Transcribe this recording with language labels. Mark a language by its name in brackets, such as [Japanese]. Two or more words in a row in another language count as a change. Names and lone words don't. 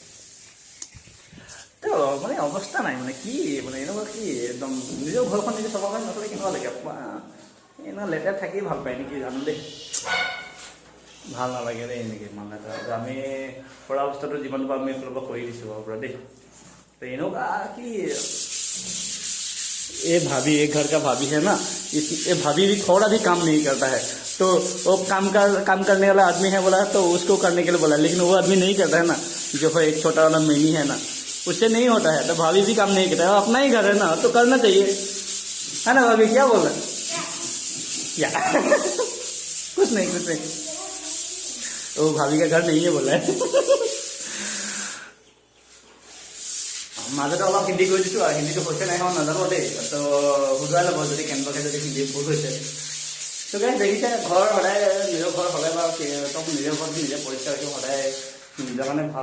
[Assamese] তো মানে অৱস্থা নাই মানে, কি মানে এনেকুৱা কি একদম নিজৰ ঘৰখন নিজে চাফা কৰি নথ'লে কেনেকুৱা লাগে। এনেকুৱা লেতেৰা থাকি ভাল পায় নেকি জানো দেই, ভাল নালাগে দেই এনেকৈ ইমান লেতেৰা। আমি পৰা অৱস্থাটো যিমান পাৰোঁ আমি এইফালৰ পৰা কৰি দিছোঁ বাৰু পৰা দেই। [Hindi] तो इनका कि ये भाभी, एक घर का भाभी है ना, ये भाभी भी थोड़ा भी काम नहीं करता है। तो वो काम करने वाला आदमी है बोला, तो उसको करने के लिए बोला, लेकिन वो आदमी नहीं करता है ना, जो है एक छोटा वाला मिनी है ना, उससे नहीं होता है। तो भाभी भी काम नहीं करता है, अपना ही घर है ना, तो करना चाहिए, है ना भाभी? क्या बोल रहे क्या कुछ नहीं वो भाभी का घर नहीं है बोला है। [Assamese] মাজতে অলপ হিন্দী কৰি দিছোঁ আৰু হিন্দীটো হৈছে নাই মই নাজানো দেই। তো বুজাই ল'ব যদি কেনেবাকৈ যদি হিন্দী ভুল হৈছে। তো গাইজ দেখিছে, ঘৰ সদায় নিজৰ ঘৰ হ'লে বা চব নিজৰ ঘৰত নিজে পৰিষ্কাৰ ৰাখিব, সদায় নিজৰ কাৰণে ভাল।